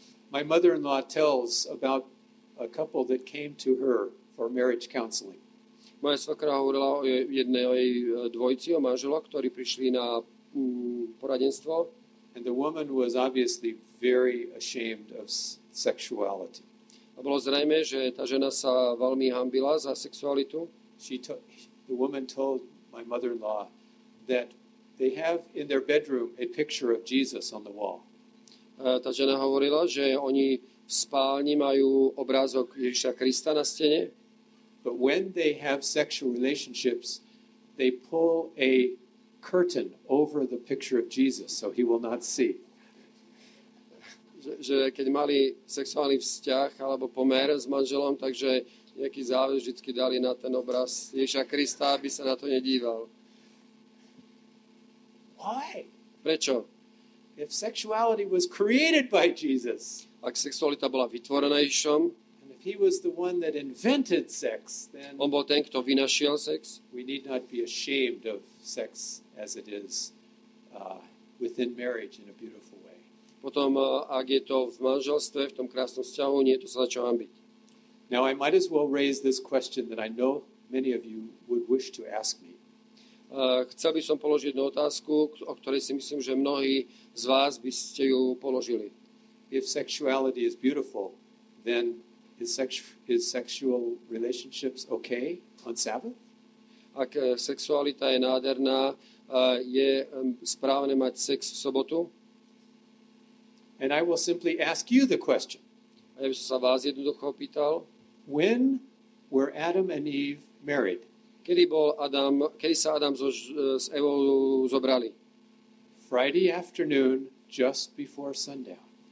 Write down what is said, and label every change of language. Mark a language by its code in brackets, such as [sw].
[en] My mother-in-law tells about a couple that came to her for marriage counseling. [sk] Moja svokra hovorila o jednej dvojci, o manželoch, ktorí prišli na poradenstvo. [en] And the woman was obviously very ashamed of sexuality. [sk] A bolo zrejme, že tá žena sa veľmi hanbila za sexualitu. [en] The woman told my mother-in-law that they have in their bedroom a picture of Jesus on the wall. [sk] Tá žena hovorila, že oni v spálni majú obrázok Ježiša Krista na stene. [en] But when they have sexual relationships, they pull a curtain over the picture of Jesus so he will not see. [sk] Že keď mali sexuálny vzťah alebo pomer s manželom, takže nejaký záves vždycky dali na ten obraz Ježiša Krista, aby sa na to nedíval. [en] Why? [sk] Prečo? [en] If sexuality was created by Jesus, [sk] ak sexualita bola vytvorená Ježišom, [en] and if he was the one that invented sex, then [sk] on bol ten, kto vynašiel sex, [en] we need not be ashamed of sex as it is within marriage in a beautiful way. [sk] potom ak je to v manželstve, v tom krásnom vzťahu, nie je to sa za čo hanbiť. [en] Now I might as well raise this question that I know many of you would wish to ask me. [sk] Chcel by som položiť jednu otázku, o ktorej si myslím, že mnohí z vás by ste ju položili. [en] If sexuality is beautiful, then is sexual relationships okay on Sabbath? [sk] Ak sexualita je nádherná, je správne mať sex v sobotu? [en] And I will simply ask you the question. [sk] A ja by som sa vás jednoducho opýtal, [en] when were Adam and Eve married? [sk] Kedy sa Adam s Evou zobrali? [en] Friday afternoon, just before sundown.